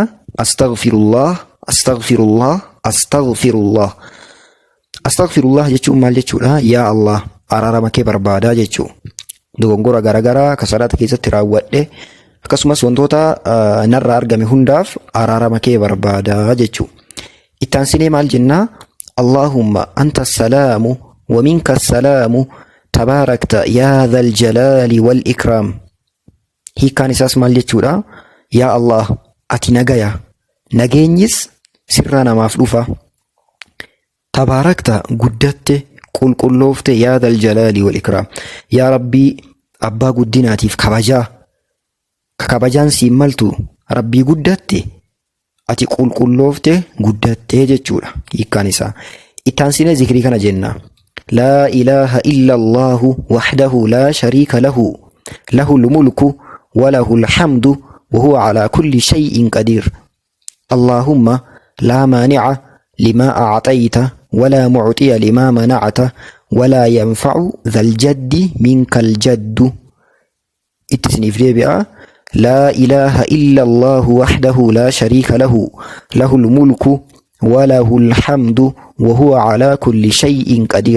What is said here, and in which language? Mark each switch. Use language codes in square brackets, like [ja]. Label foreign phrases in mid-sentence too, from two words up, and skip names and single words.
[ar] أستغفر الله، أستغفر الله، أستغفر الله. [om] Astaghfirullah jechuun maal jechuudha? Yaa Allah, araarama kee barbaadaa jechuu. Dogongora garaagaraa ka salaata keessatti raawwadhe akkasumas wantoota narraa argame hundaaf araarama kee barbaadaa jechuu. Itti aansinee maal jennaa? [ar] اللهم أنت السلام ومنك السلام تباركت يا ذا الجلال والإكرام. [om] Hiikkaan isaas maal jechuudha? Yaa Allah, ati nagaya, nageenyis sirraa namaaf dhufa. Tabaarakta, guddatte, qulqulloofte [ar] يا ذا الجلال والإكرام. [om] Yaa Rabbii, abbaa guddinaatiif kabajaa. Ka kabajaan siin maltu Rabbii guddatte. Ati qulqulloofte guddattee jechuudha hiikkaan isaa. Itti aansinee zikrii kana jenna. [ar] لا إله إلا الله وحده لا شريك له له الملك وله الحمد وهو على كل شيء قدير. اللهم لا مانع لما أعطيت ولا معطي لما منعت ولا ينفع ذا الجد منك الجد. اتسنيف ريبئة. لا إله إلا الله وحده لا شريك له له الملك وله الحمد وهو على كل شيء قدير.